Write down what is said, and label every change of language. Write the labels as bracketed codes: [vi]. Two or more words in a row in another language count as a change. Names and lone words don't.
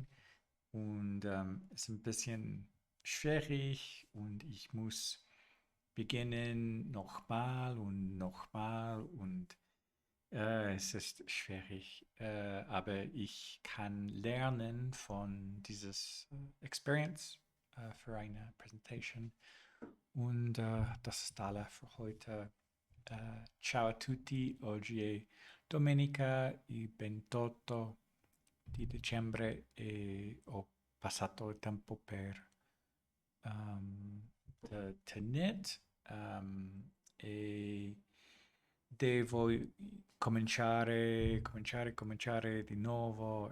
[de] und es ist ein bisschen schwierig und ich muss beginnen nochmal und nochmal, und es ist schwierig, aber ich kann lernen von dieses Experience für eine Presentation, und das ist alles für heute. [it] Ciao a tutti, oggi è domenica, il 28 di dicembre, e ho passato il tempo per knit, e devo cominciare di nuovo.